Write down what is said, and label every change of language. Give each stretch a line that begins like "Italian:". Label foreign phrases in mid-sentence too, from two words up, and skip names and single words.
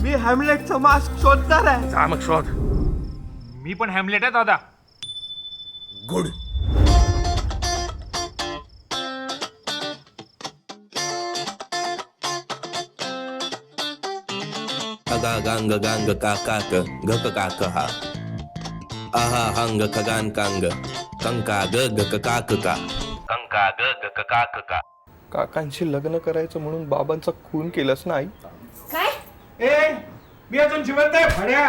Marathi: मी हॅमलेटचं मास्क शोधणार आहे. जा मग शोध. मी पण हॅमलेट आहे दादा. गुड. Aga gang gang kakak gak kakak ha. Aha hang kagan kang kangka gak kakak kangka gak kakak. काकांशी लग्न करायचं म्हणून बाबांचा खून केलंस ना आई? काय? ए मी अजून जिवंत आहे फड्या.